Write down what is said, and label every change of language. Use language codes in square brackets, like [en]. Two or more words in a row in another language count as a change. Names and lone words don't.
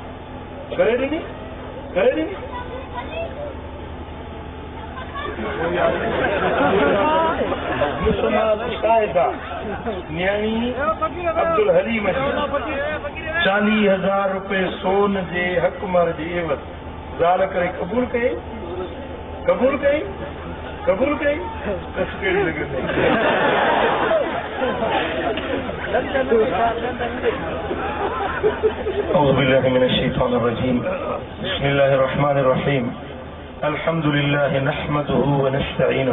[sd] शाहिदा न्याणी अब्दुल हलीम 40,000 रुपए सोन जे हक़ मर्जी वटि ज़ाल करे क़बूल कई। [ar] أعوذ بالله من الشيطان الرجيم بسم الله الرحمن الرحيم الحمد لله نحمده ونستعينه